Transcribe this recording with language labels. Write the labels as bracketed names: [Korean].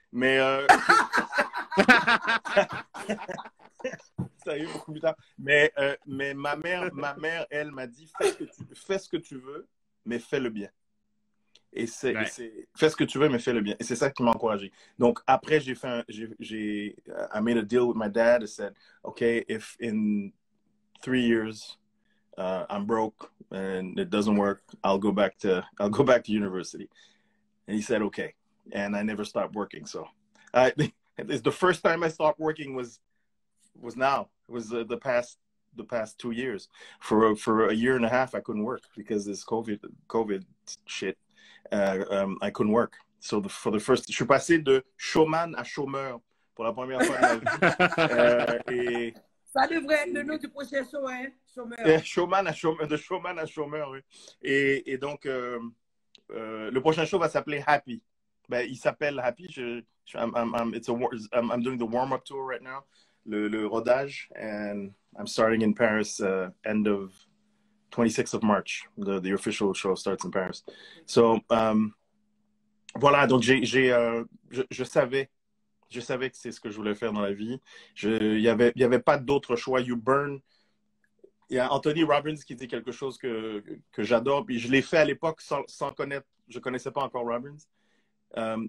[French] Mais ça arrive beaucoup plus tard. Mais ma mère, elle m'a dit, fais ce que tu veux, mais fais-le bien. Et fais ce que tu veux, mais fais-le bien. Et c'est ça qui m'a encouragé. Donc après, [English] I made a deal with my dad. I said, okay, if in 3 years I'm broke and it doesn't work, I'll go back to university. And he said, okay. And I never stopped working. So it's the first time I stopped working was now. It was the past 2 years. For a year and a half, I couldn't work because this COVID shit. I couldn't work. So for the first, [French] je suis passé de showman à chômeur pour la première fois de ma vie. Ça devrait être le nom du prochain show, hein? Chômeur. De showman à chômeur, oui. Et donc, le prochain show va s'appeler Happy. Ben, il s'appelle Happy. [English] I'm doing the warm-up tour right now, [French] le rodage, [English] and I'm starting in Paris end of 26th of March. The official show starts in Paris. [French] So, voilà, donc je savais que c'est ce que je voulais faire dans la vie. Il y avait pas d'autre choix. [English] You burn. [French] Il y a Anthony Robbins qui dit quelque chose que j'adore, puis je l'ai fait à l'époque sans connaître, je connaissais pas encore Robbins.